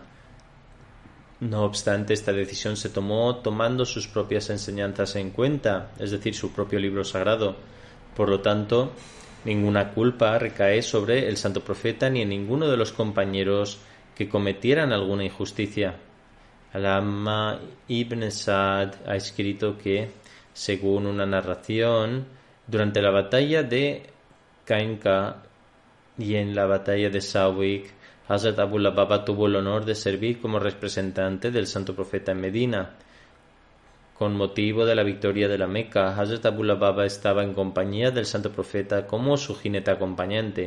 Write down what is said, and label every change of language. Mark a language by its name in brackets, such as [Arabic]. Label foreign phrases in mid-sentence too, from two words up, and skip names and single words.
[Spanish] No obstante, esta decisión se tomó tomando sus propias enseñanzas en cuenta, es decir, su propio libro sagrado. Por lo tanto, ninguna culpa recae sobre el santo profeta ni en ninguno de los compañeros que cometieran alguna injusticia. Al-Amma ibn Sa'd ha escrito que, según una narración, durante la batalla de Cainca y en la batalla de Sawik, Hazrat Abu Lubaba tuvo el honor de servir como representante del santo profeta en Medina. Con motivo de la victoria de la Meca, Hazrat Abu Lubaba estaba en compañía del santo profeta como su jinete acompañante.